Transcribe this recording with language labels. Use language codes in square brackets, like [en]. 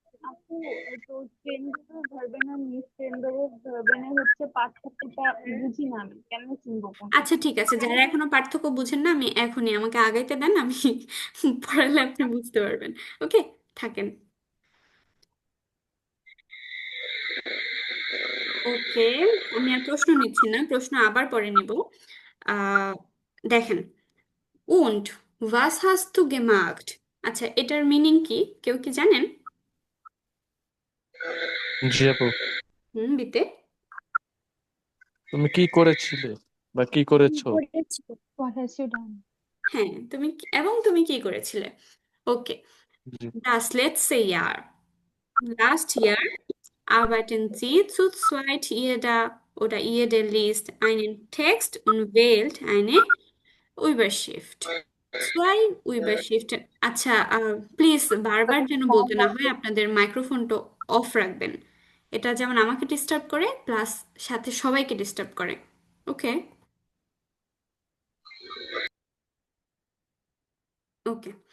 [bn] আপু, তো ট্রেন্ডের ভার্বেন আর মিস ট্রেন্ডের ভার্বেনের হচ্ছে পার্থক্যটা বুঝি না, আমি কেমনে চিনবো কোনটা আচ্ছা কি? ঠিক আছে, যারা এখনো পার্থক্য বুঝেন না, আমি এখনই, আমাকে আগাইতে দেন, আমি পড়ালে আপনি বুঝতে পারবেন। ওকে, থাকেন। ওকে, আমি আর প্রশ্ন নিচ্ছি না, প্রশ্ন আবার পরে নিব। আহ দেখেন, [de] উন্ট was hast du gemacht? [bn] আচ্ছা, এটার মিনিং কি কেউ কি জানেন? জি আপু, দিতে। তুমি কি করেছিলে বা কি করেছো? করেছি। [en] What has you done? [bn] হ্যাঁ, এবং তুমি কি করেছিলে। ওকে, জি। [de] das letzte Jahr, [en] last year [de] arbeiten Sie zu zweit, jeder oder jede liest einen Text und wählt eine Überschrift. Zwei Überschriften। [bn] আচ্ছা, প্লিজ বারবার যেন বলতে না হয়, আপনাদের মাইক্রোফোনটা অফ রাখবেন। এটা যেমন আমাকে ডিস্টার্ব করে, প্লাস সাথে সবাইকে ডিস্টার্ব করে। ওকে। ওকে।